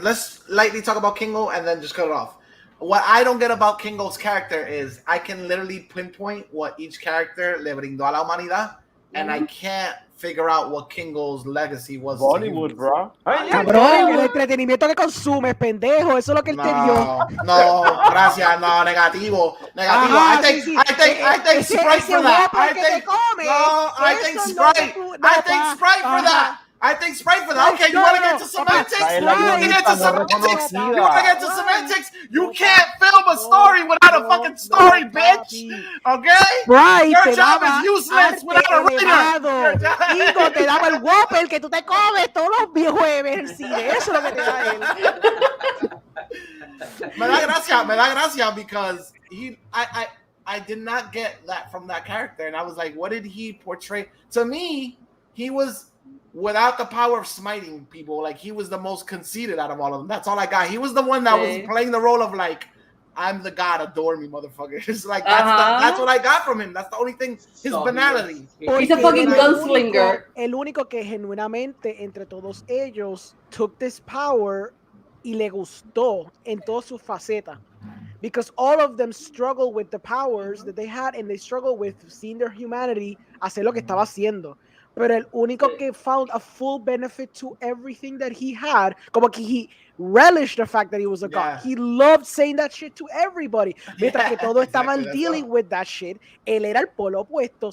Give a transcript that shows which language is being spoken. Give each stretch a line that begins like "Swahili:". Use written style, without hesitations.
English: Let's lightly talk about Kingo and then just cut it off. What I don't get about Kingo's character is I can literally pinpoint what each character le brindó a la humanidad, and I can't figure out what Kingo's legacy was. Bollywood, bro.
Spanish: Cabrón, el entretenimiento que consumes, pendejo, eso es lo que él te dio. No, gracias, no, negativo.
English: Ajá, I think Sprite for that. I think Sprite for that. I think Sprite for that. Okay, you want to get to semantics? You can't film a story without a fucking story, bitch. Okay? Right. Your job is useless without a writer.
Spanish: Kingo te daba el Whopper que tú te comes todos los jueves en el cine. Eso es lo que te da él.
English: Me da gracia because I did not get that from that character, and I was like, what did he portray? To me, he was without the power of smiting people. Like, he was the most conceited out of all of them. That's all I got. He was the one that was playing the role of, like, I'm the god, adore me, motherfucker. It's like, that's what I got from him. That's the only thing, his banality. He's a fucking gunslinger.
Spanish: El único que genuinamente entre todos ellos took this power y le gustó en todas sus facetas.
English: Because all of them struggle with the powers that they had, and they struggle with seeing their humanity hacer lo que estaba haciendo. pero el único que found a full benefit to everything that he had, como que he relished the fact that he was a god. He loved saying that shit to everybody.
Spanish: Mientras que todos estaban dealing with that shit, él era el polo opuesto.